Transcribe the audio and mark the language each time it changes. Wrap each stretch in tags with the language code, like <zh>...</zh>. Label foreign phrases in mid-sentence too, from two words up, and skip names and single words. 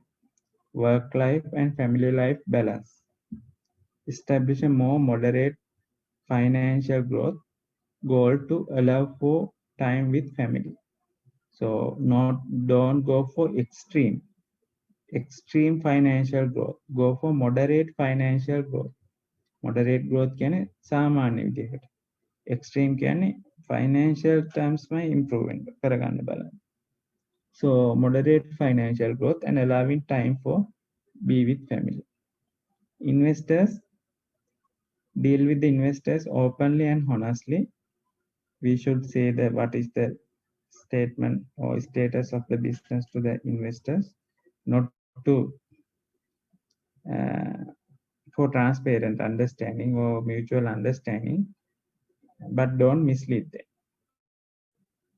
<en>Work life and family life balance. Establish a more moderate financial growth goal to allow for time with family. So don't go for extreme financial growth. Go for moderate financial growth. Moderate growth</en> <si>කියන්නේ සාමාන්‍ය විදිහකට. Extreme කියන්නේ</si> <en>financial terms may improvement</en> <si>කරගන්න බලන්න.</si> <en>So moderate financial growth and allowing time for be with family. Investors, deal with the investors openly and honestly. We should say that what is the statement or status of the business to the investors, not to for transparent understanding or mutual understanding, but don't mislead them.</en>